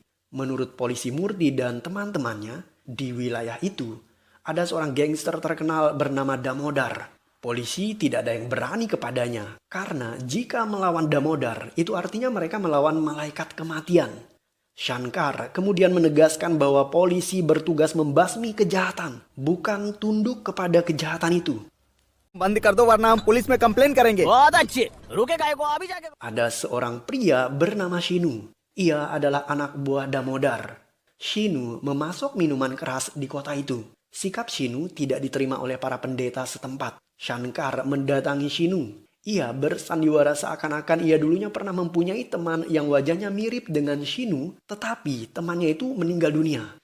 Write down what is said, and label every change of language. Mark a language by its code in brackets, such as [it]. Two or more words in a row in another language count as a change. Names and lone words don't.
[id] Menurut polisi Murti dan teman-temannya, di wilayah itu ada seorang gangster terkenal bernama Damodar. Polisi tidak ada yang berani kepadanya, karena jika melawan Damodar, itu artinya mereka melawan malaikat kematian. Shankar kemudian menegaskan bahwa polisi bertugas membasmi kejahatan, bukan tunduk kepada kejahatan itu. [hi] बंद कर दो वरना हम पुलिस में कंप्लेन करेंगे। बहुत अच्छे, रुकेगा एको अभी जाके। [id] Ada seorang pria bernama Shinu. Ia adalah anak buah Damodar. Shinu memasok minuman keras di kota itu. Sikap Shinu tidak diterima oleh para pendeta setempat. Shankar mendatangi Shinu. Ia bersandiwara seakan-akan ia dulunya pernah mempunyai teman yang wajahnya mirip dengan Shinu, tetapi temannya itu meninggal dunia.